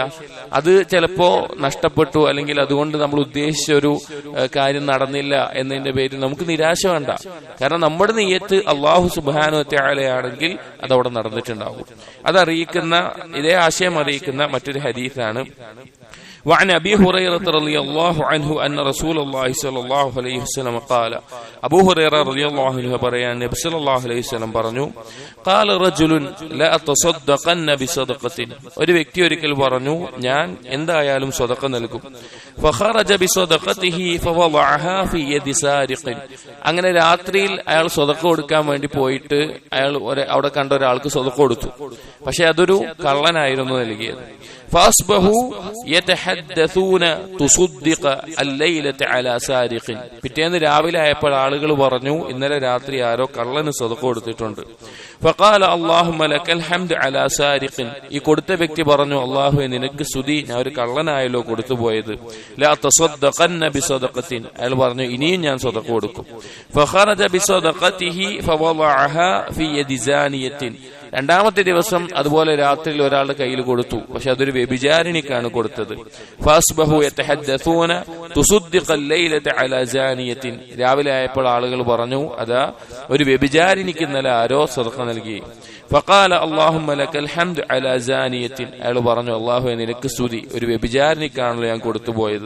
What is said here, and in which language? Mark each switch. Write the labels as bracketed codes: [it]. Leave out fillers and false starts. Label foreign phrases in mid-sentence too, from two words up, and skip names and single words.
[ml] അത് ചിലപ്പോ നഷ്ടപ്പെട്ടു, അല്ലെങ്കിൽ അതുകൊണ്ട് നമ്മൾ ഉദ്ദേശിച്ച ഒരു കാര്യം നടന്നില്ല എന്നതിന്റെ പേരിൽ നമുക്ക് നിരാശ വേണ്ട. കാരണം നമ്മുടെ നിയ്യത്ത് അല്ലാഹു സുബ്ഹാനഹു വ തആലയാണെങ്കിൽ അതവിടെ നടന്നിട്ടുണ്ടാകും. അതറിയിക്കുന്ന, ഇതേ ആശയം അറിയിക്കുന്ന മറ്റൊരു ഹദീസാണ്. [ar] وعن أبي هريرة رضي الله عنه أن رسول الله صلى الله عليه وسلم قال, أبو هريرة رضي الله عنه [ml] പറയാൻ നബി [ar] صلى الله عليه وسلم പറഞ്ഞു, قال رجل لا أتصدقن بصدقة, [ml] ഒരു വ്യക്തി ഒരിക്കൽ പറഞ്ഞു, ഞാൻ എന്തായാലും സ്വതക്ക നൽകും. [ar] فخرج بصدقته فوضعها في يد سارق, [ml] അങ്ങനെ രാത്രിയിൽ അയാൾ സ്വതക്ക കൊടുക്കാൻ വേണ്ടി പോയിട്ട് അയാൾ അവിടെ കണ്ട ഒരാൾക്ക് സ്വതക്ക കൊടുത്തു. പക്ഷെ അതൊരു കള്ളനായിരുന്നു നൽകിയത്. [ar] فأصبحوا يتحدثون تصدق الليلة على سارق, [ml] പിറ്റേന്ന് രാവിലെ ആയപ്പോൾ ആളുകൾ പറഞ്ഞു, ഇന്നലെ രാത്രി ആരോ കള്ളന് സ്വതക്ക കൊടുത്തിട്ടുണ്ട്. [ar] فقال اللهم لك الحمد على سارق, [ml] ഈ കൊടുത്ത വ്യക്തി പറഞ്ഞു, അല്ലാഹുവേ നിനക്ക് സ്തുതി, ഞാൻ ഒരു കള്ളനായല്ലോ കൊടുത്തു പോയത്. [ar] لا تصدقن بصدقة, [ml] അയാൾ പറഞ്ഞു ഇനിയും ഞാൻ സ്വതക്ക കൊടുക്കും. [ar] فخرج بصدقته فوضعها في يد زانية, [ml] രണ്ടാമത്തെ ദിവസം അതുപോലെ രാത്രിയിൽ ഒരാളുടെ കയ്യിൽ കൊടുത്തു, പക്ഷെ അതൊരു വ്യഭിചാരിണിക്കാണ് കൊടുത്തത്. [ar] فأصبحوا يتحدثون تصدق الليلة على زانية, [ml] രാവിലെ ആയപ്പോൾ ആളുകൾ പറഞ്ഞു, അതാ ഒരു വ്യഭിചാരിണിക്ക് ഇന്നലെ ആരോ സദഖ നൽകി. [ar] فقال اللهم لك الحمد على زانية, [ml] അയാൾ പറഞ്ഞു, അല്ലാഹുവേ നിനക്ക് സ്തുതി, ഒരു വ്യഭിചാരിണിക്കാണല്ലോ ഞാൻ കൊടുത്തു പോയത്.